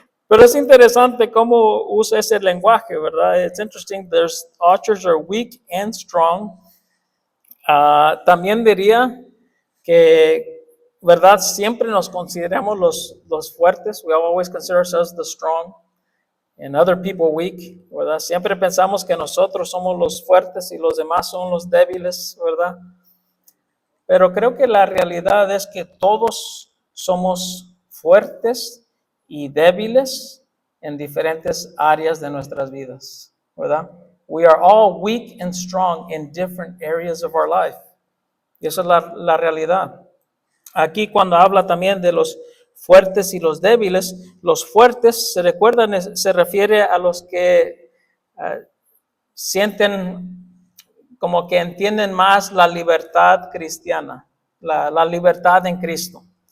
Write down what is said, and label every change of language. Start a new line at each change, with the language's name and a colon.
Spanish: Pero es interesante cómo usa ese lenguaje, ¿verdad?
English: It's interesting. There's archers are weak and strong.
Spanish: También diría que, ¿verdad? Siempre nos consideramos los fuertes.
English: We always consider ourselves the strong and other people weak, ¿verdad?
Spanish: Siempre pensamos que nosotros somos los fuertes y los demás son los débiles, ¿verdad? Pero creo que la realidad es que todos somos fuertes y débiles en diferentes áreas de nuestras vidas, ¿verdad?
English: We are all weak and strong in different areas of our life.
Spanish: Y esa es la realidad. Aquí cuando habla también de los fuertes y los débiles, los fuertes, se recuerdan, se refiere a los que sienten como que entienden más la libertad cristiana, la libertad en Cristo.